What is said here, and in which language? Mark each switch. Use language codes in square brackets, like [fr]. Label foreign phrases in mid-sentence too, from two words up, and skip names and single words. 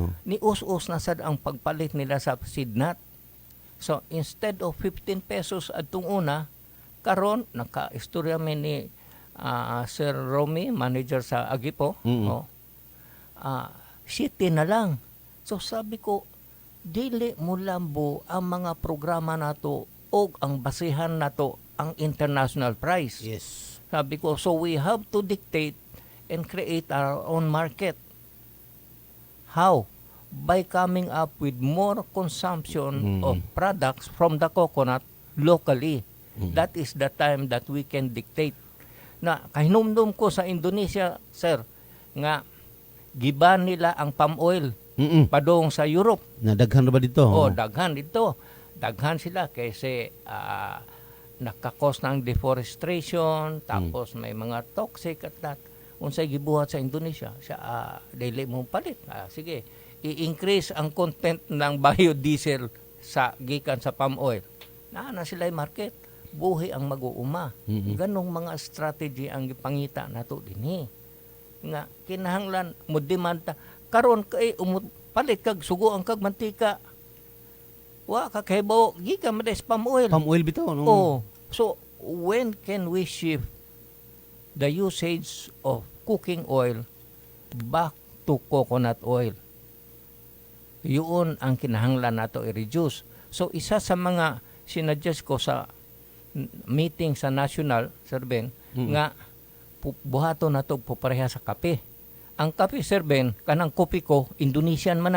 [ceb] Ni us-us na sad ang pagpalit nila sa Sidnat. [en] So instead of [ceb] 15 pesos adtong una karon naka-istorya mi ni Sir Romy, manager sa Agipo, 7 na lang. So sabi ko, dili mo lambo ang mga programa nato o ang basihan nato ang international price. [en] Yes. [tl] Sabi ko, [en] so we have to dictate and create our own market. How? By coming up with more consumption of products from the coconut locally. That is the time that we can dictate. [ceb] Na kahinumdum ko sa Indonesia, sir, nga giban nila ang [en] palm oil [ceb] padong sa Europe. Nadaghan ba dito? [tl] Daghan dito. Daghan sila kasi nakakos ng deforestation, tapos may mga toxic at that. [ceb] Unsay gibuhat sa Indonesia, siya dili mo palit. [tl] Sige, i-increase ang content ng biodiesel sa gikan sa [en] palm oil. [tl] Na sila yung market. [ceb] Buhi ang mag-uuma. Ganong mga strategy ang ipangita nato dinhi. Nga kinahanglan mo demanda karon kay palit kag sugo ang kag mantika. Wa ka kaybo gikan mades [en] palm oil. Palm oil [ceb] bitaw no. [en] So when can we shift the usage of cooking oil back to coconut oil? [ceb] Yun ang kinahanglan nato i-reduce. So isa sa mga sinadjust ko sa meeting sa national, Sir Ben, nga buhato na to pareha sa kape. Ang kape, Sir Ben, kanang kopi ko, Indonesian man na.